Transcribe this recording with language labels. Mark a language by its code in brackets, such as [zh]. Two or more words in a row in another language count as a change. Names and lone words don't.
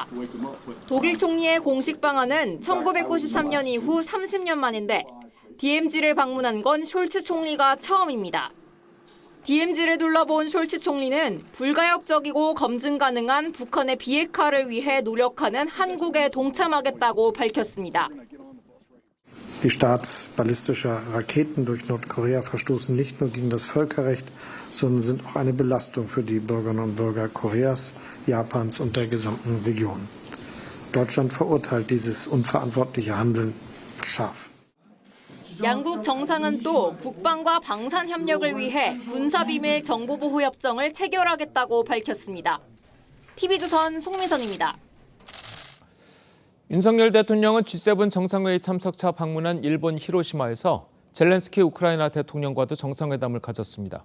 [ko] 독일 총리의 공식 방한은 1993년 이후 30년 만인데 DMZ를 방문한 건 숄츠 총리가 처음입니다. DMZ를 둘러본 숄츠 총리는 불가역적이고 검증 가능한 북한의 비핵화를 위해 노력하는 한국에 동참하겠다고 밝혔습니다. [de] Die staatsballistische Raketen durch Nordkorea verstoßen nicht nur gegen das Völkerrecht, sondern sind auch eine Belastung für die Bürgerinnen und Bürger Koreas, Japans und der gesamten Region. Deutschland verurteilt dieses unverantwortliche Handeln scharf. [ko] 양국 정상은 또 국방과 방산 협력을 위해 군사비밀 정보보호협정을 체결하겠다고 밝혔습니다. TV조선 송민선입니다. 윤석열 대통령은 G7 정상회의 참석차 방문한 일본 히로시마에서 젤렌스키 우크라이나 대통령과도 정상회담을 가졌습니다.